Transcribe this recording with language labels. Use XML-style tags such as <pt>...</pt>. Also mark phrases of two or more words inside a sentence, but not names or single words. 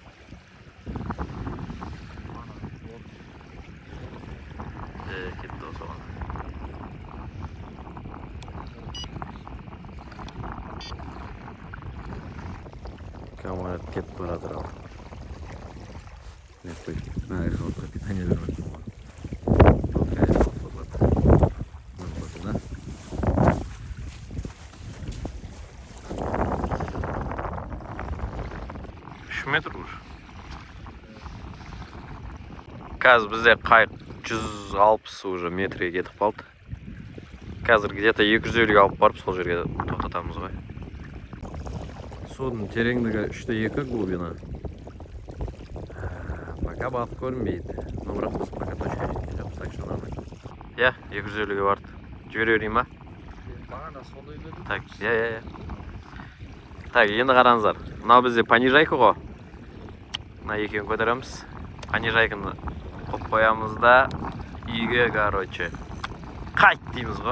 <kk>Кетті осы оған. Камарат кетіп баратыр ал.</kk> <ru>Нет, на решетку питание вернуть. Метр уже.</ru> <kk>Қазір бізде қайық 160 уже метрге кетіп қалды. Қазір где-то 250 алып барып сол жерге тоқтатамыз ғой. Судың тереңдігі 3-2 глубина. Пока балық көрінбейді. Но бірақ біз пока точка жеткіземіз,</kk> <ru>так что нормально.</ru> <kk>Я 250-ге барды. Жібере берейін ба? Бағана сондай деді. Так, я. Так, енді қараңыздар. Мынау бізде понижайка ғой. Мына екеуін көтереміз. Понижайканы қойып қоямыз да үйге, короче, қайт дейміз ғой.</kk>